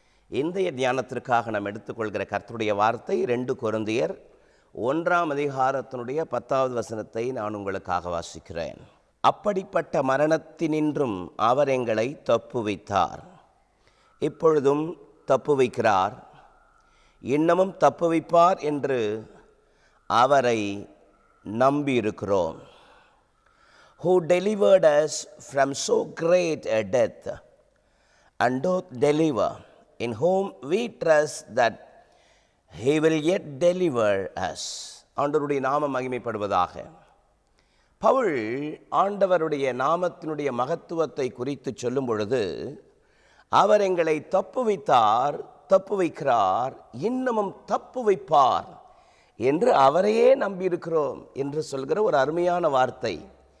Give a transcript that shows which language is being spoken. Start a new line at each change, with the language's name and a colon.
Tamil: இன்றைய தியானத்திற்காக நாம் எடுத்துக்கொள்கிற கர்த்தருடைய வார்த்தை 2 கொரிந்தியர் 1 10வது வசனத்தை நான் உங்களுக்காக வாசிக்கிறேன். அப்படிப்பட்ட மரணத்தினின்றும் அவர் எங்களை தப்புவித்தார், இப்பொழுதும் தப்புவிக்கிறார், இன்னமும் தப்புவிப்பார் என்று அவரை நம்பியிருக்கிறோம்.
English: Who delivered us from so great a death and doth deliver, in whom we trust that he will yet deliver us.
Tamil: ஆண்டவருடைய நாமம் மகிமைப்படுவதாக. பவுல் ஆண்டவருடைய நாமத்தினுடைய மகத்துவத்தை குறித்து சொல்லும் பொழுது, அவர் எங்களை தப்புவித்தார், தப்புவிக்கிறார், இன்னமும் தப்புவிப்பார் என்று அவரையே நம்பியிருக்கிறோம் என்று சொல்கிற ஒரு அருமையான வார்த்தை.